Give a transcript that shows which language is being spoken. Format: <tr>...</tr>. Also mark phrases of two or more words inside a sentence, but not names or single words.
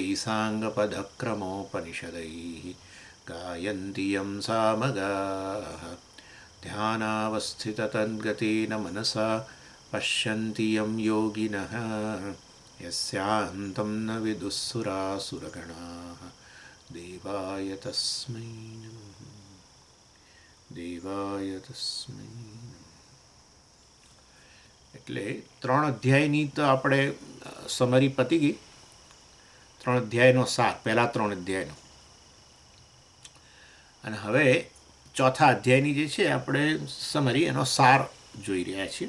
<sa>साङ्गपदक्रमोपनिषदैः गायन्ति यं सामगाः ध्यानावस्थिततद्गतेन मनसा पश्यन्ति यं योगिनः यस्यान्तं न विदुःसुरासुरगणाः देवाय तस्मै नमः देवाय तस्मै नमः।</sa> <gu>એટલે ત્રણ અધ્યાયની તો આપણે સમરી પતી ગઈ. ત્રણ અધ્યાયનો સાર, પહેલા ત્રણ અધ્યાયનો. અને હવે ચોથા અધ્યાયની જે છે આપણે સમરી એનો સાર જોઈ રહ્યા છીએ.</gu>